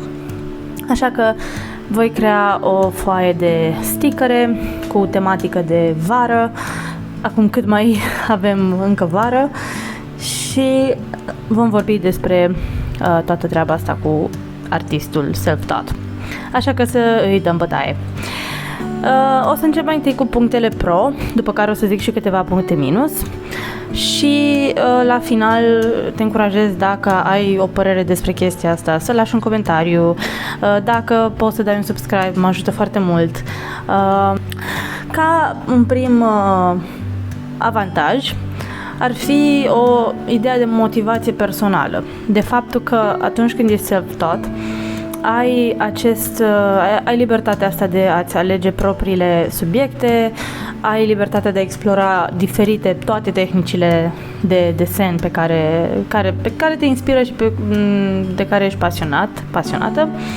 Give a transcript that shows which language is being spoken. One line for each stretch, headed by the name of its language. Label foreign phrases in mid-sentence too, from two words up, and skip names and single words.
Romanian: Așa că voi crea o foaie de stickere cu tematică de vară, acum cât mai avem încă vară, și vom vorbi despre toată treaba asta cu artistul self-taught. Așa că să îi dăm bătaie. O să încep mai întâi cu punctele pro, după care o să zic și câteva puncte minus și la final te încurajez, dacă ai o părere despre chestia asta, să lași un comentariu, dacă poți să dai un subscribe, mă ajută foarte mult. Ca un prim avantaj ar fi o idee de motivație personală, de faptul că atunci când ești self-taught ai libertatea asta de a-ți alege propriile subiecte, ai libertatea de a explora toate tehnicile de desen pe care te inspiră și de care ești pasionată.